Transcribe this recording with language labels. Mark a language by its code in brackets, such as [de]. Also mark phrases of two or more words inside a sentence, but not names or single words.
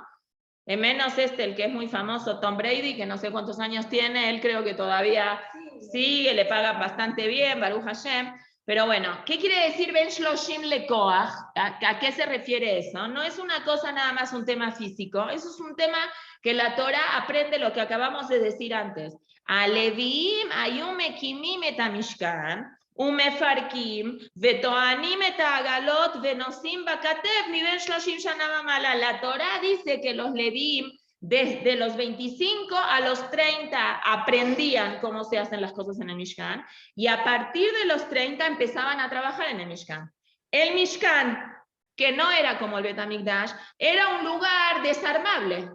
[es] Menos el que es muy famoso, Tom Brady, que no sé cuántos años tiene, él creo que todavía sigue, le pagan bastante bien, [he] ברוך השם. [es] Pero bueno, ¿qué quiere decir [he] בן שלשים לכח? [es] ¿A qué se refiere eso? No es una cosa nada más un tema físico, eso es un tema que la Torah aprende lo que acabamos de decir antes. [he] הלויים היו מקימים את המשכן, ומפרקים, וטוענים את העגלות, ונושאים בכתף, מבן שלשים שנה ומעלה. [es] La Torah dice que los Leviim, desde los 25 a los 30, aprendían cómo se hacen las cosas en el Mishkan, y a partir de los 30 empezaban a trabajar en el Mishkan. El Mishkan, que no era como el Bet HaMikdash, era un lugar desarmable.